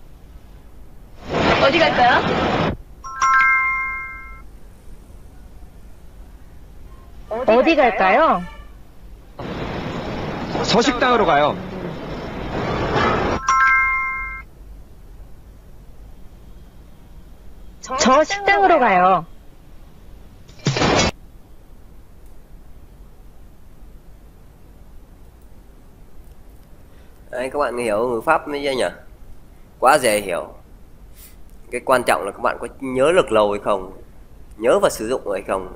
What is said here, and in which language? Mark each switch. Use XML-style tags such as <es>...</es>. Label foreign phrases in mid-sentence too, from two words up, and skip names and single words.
<ko>어디 갈까요? 어디 갈까요? 저 식당으로 가요. 저 식당으로 가요.</ko> <vi>Đấy, các bạn hiểu ngữ pháp mới chưa nhỉ? Quá dễ hiểu. Cái quan trọng là các bạn có nhớ được lâu hay không, nhớ và sử dụng hay không.</vi>